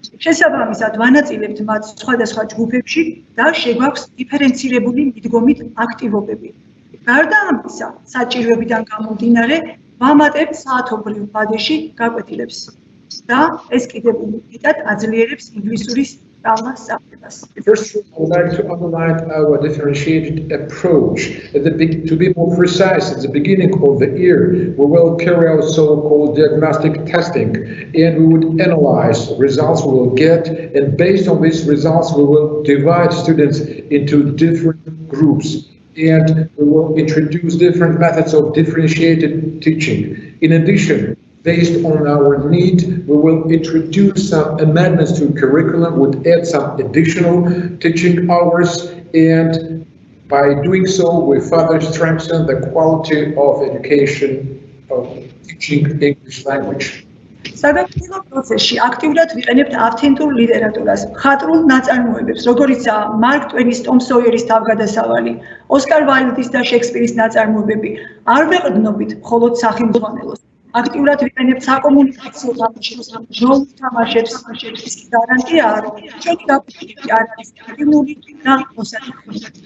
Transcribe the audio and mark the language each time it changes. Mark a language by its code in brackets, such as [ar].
[ka] შესაბამისად, ვანაწილებთ მათ სხვადასხვა ჯგუფებში და შეგვაქვს დიფერენცირებული მიდგომით აქტივობები. გარდა ამისა, საჭიროებიდან გამომდინარე, ვამატებთ საათობრივ ბადეში გაკვეთილებს და ეს კიდევ უმეტად აძლიერებს ინგლისურის სწავლას სწავლებას. [en] First, I would like to underline our differentiated approach. To be more precise, at the beginning of the year, we will carry out so-called diagnostic testing, and we would analyze the results we will get, and based on these results, we will divide students into different groups, and we will introduce different methods of differentiated teaching. In addition, based on our need, we will introduce some amendments to curriculum, would add some additional teaching hours, and by doing so, we further strengthen the quality of education of teaching English language. [ka] საგანმანათლებლო პროცესში აქტიურად ვიყენებთ ავთენტურ ლიტერატურას, მხატვრულ ნაწარმოებებს, როგორიცაა მარკ ტვენის, ტომ სოიერის თავგადასავალი, ოსკარ ვაილდის და შექსპირის ნაწარმოებები. არ ვეყრდნობით მხოლოდ სახელმძღვანელოს. აქტიურად ვიყენებთ საკომუნიკაციო თამაშებს, როლ თამაშებს, ის გარანტია არის, ჩვენი გაკვეთილები არ არის აქტიური და მოსაწყობი.